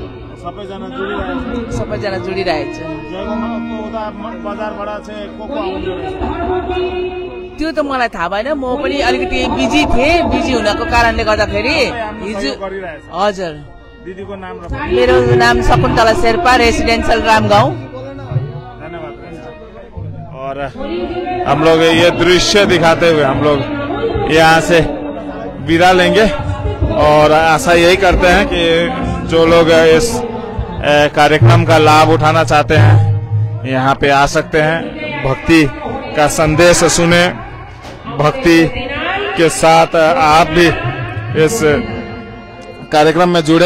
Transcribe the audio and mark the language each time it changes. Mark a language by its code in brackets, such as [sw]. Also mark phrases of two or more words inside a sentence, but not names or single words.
[ne] सबैजना जोडिरहेको छ। त्यो त मलाई थाहा भएन, म पनि अलिकति बिजी थिएँ, बिजी हुनको कारणले गर्दाखेरि हिजो। हजुर, मेरो नाम शकुन्तला शेर्पा, रेसिडेन्सियल रामगाउँ। [hi] और हम लोग ये दृश्य दिखाते हुए हम लोग यहाँ से विदा लेंगे और आशा यही करते हैं कि जो लोग इस कार्यक्रम का लाभ उठाना चाहते हैं यहाँ पे आ सकते हैं, भक्ति का संदेश सुने, भक्ति के साथ आप भी इस कार्यक्रम में जुड़े।